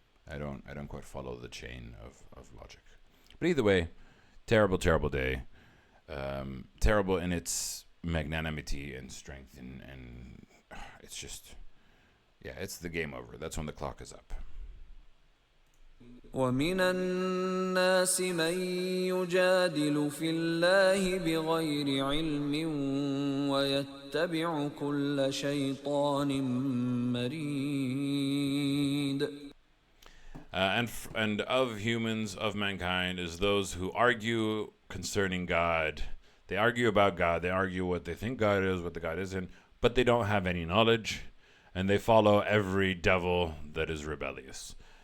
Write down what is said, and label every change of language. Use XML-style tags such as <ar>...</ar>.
<en>I don't quite follow the chain of logic. But either way, terrible, terrible day. Terrible in its magnanimity and strength. And it's just, it's the game over. That's when the clock is up.</en> <ar>ومن الناس من يجادل في الله بغير علم ويتبع كل شيطان مريد.</ar> <en>And of humans, of mankind, is those who argue concerning God. They argue about God. They argue what they think God is, what the God isn't, but they don't have any knowledge, and they follow every devil that is rebellious.</en>